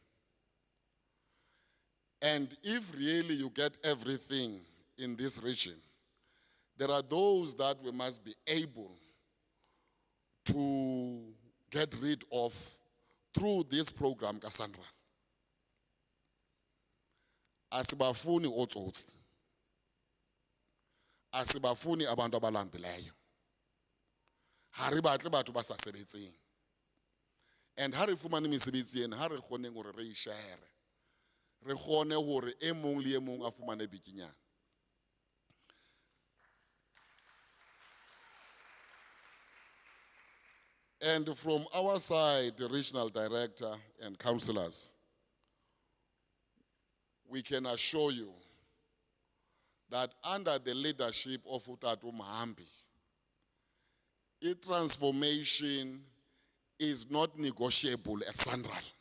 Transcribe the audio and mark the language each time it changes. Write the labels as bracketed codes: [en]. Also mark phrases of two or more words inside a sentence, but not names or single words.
[en] And if really you get everything in this region, there are those that we must be able to get rid of through this program, Cassandra. [xh] Asibafuni otsotsi. Asibafuni abantu abalambileyo. [st] Ha re batle batho ba sa sebetseng. And ha re fumane mesebetsi ena, ha re kgone hore re share. Re kgone hore e mong le e mong a fumane bikinyana. [en] And from our side, the regional director and councillors, we can assure you that under the leadership of Utatu Mahambi, transformation is not negotiable at Central.